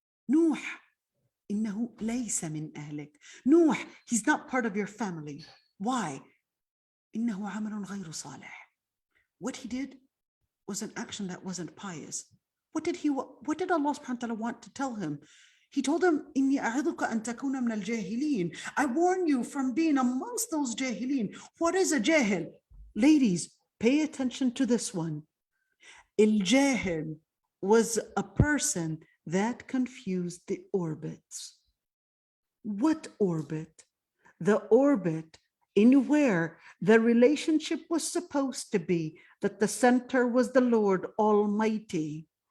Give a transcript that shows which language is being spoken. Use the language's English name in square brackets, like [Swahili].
[Arabic] نوح إنه ليس من أهلك. [English] Nuh, he's not part of your family. Why? [Arabic] إنه عمل غير صالح. [English] What he did was an action that wasn't pious. What did Allah subhanahu wa ta'ala want to tell him? He told him, [Arabic] إني أعظك أن تكون من الجاهلين. [English] I warn you from being amongst those jahilin. What is a jahil? Ladies, pay attention to this one. Al-jahil was a person that confused the orbits. What orbit? The orbit in where the relationship was supposed to be, that the center was the Lord Almighty.